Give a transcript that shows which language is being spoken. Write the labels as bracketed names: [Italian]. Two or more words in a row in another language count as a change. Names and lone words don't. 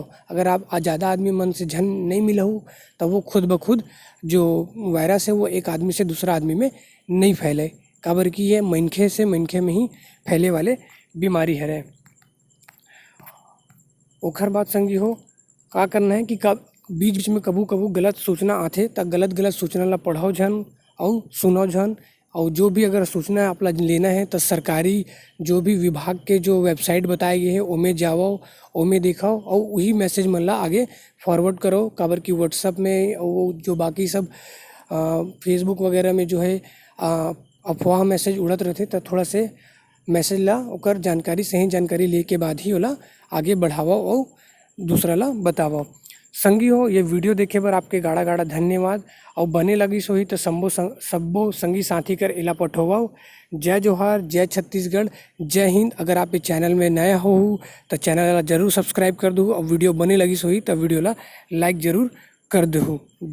[Chhattisgarhi] अगर आप ज़्यादा आदमी मन से झन नहीं मिलहो तो वो खुद ब खुद जो वायरस है वो एक आदमी से दूसरा आदमी में नहीं फैले, काबर कि ये मनखे से मनखे में ही फैले वाले बीमारी हरे। ओखर बात संगी हो का करना है कि कब बीच बीच में कभू कभू गलत सूचना आथे त गलत सूचना ला पढ़ो झन और सुनो झन। और जो भी अगर सूचना आप ला लेना है तो सरकारी जो भी विभाग के जो वेबसाइट बताए गए हैं ओमे जाओ, ओमे देखो और वही मैसेज मन ला आगे फॉरवर्ड करो। काबर कि व्हाट्सएप में और जो बाकी सब फेसबुक वगैरह में जो है अफवाह मैसेज उड़त रहते, तो थोड़ा से मैसेज ला ओकर जानकारी, सही जानकारी ले के बाद ही ओला आगे बढ़ाओ और दूसरा ला बताओ। संगी हो ये वीडियो देखे बर आपके गाड़ा गाड़ा धन्यवाद। और बने लगिस होही तो सब्बो संगी साथी कर एला पठोवाओ। जय जोहार, जय छत्तीसगढ़, जय हिंद। अगर आप इस चैनल में नया हो तो चैनल ला जरूर सब्सक्राइब कर दो और वीडियो बने लगिस होही तो वीडियो ला लाइक जरूर कर दो।